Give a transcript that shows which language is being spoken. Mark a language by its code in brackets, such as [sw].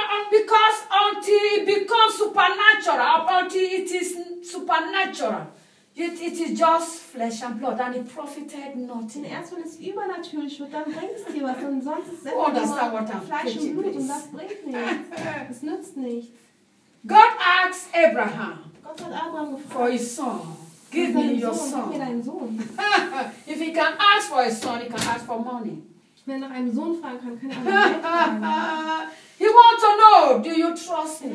[en] Because until it becomes supernatural, until it is supernatural, it is just flesh and blood, and it profited nothing. [de] Erst wenn es übernatürlich wird, dann bringt es dir was. Und sonst ist es immer Fleisch und Blut, und das bringt nichts. Es nützt nichts. [en] God asks Abraham. [de] Gott hat Abraham gefragt, [en] for his son. Give me your son. [de] Gib mir deinen Sohn. [en] If he can ask for his son, he can ask for money. [de] Wenn er nach einem Sohn fragen kann, kann er nach Geld fragen. [en] He wants to know, do you trust me?